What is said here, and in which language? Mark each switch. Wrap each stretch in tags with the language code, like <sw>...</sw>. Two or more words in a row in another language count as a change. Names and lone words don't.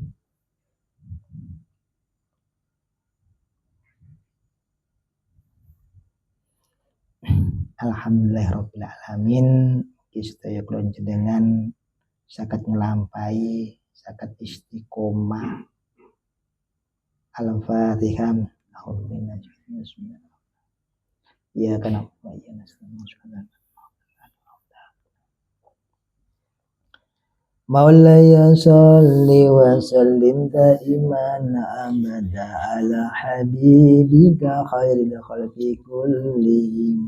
<ar>الحمد لله رب العالمين.</ar> <jv>Sedaya kula jenengan saged nglampahi, saged istiqomah. Al-Fatihah.</jv> <ar>يا كان مولاي صل وسلم دائما أبدا على حبيبك خير الخلق كلهم</ar>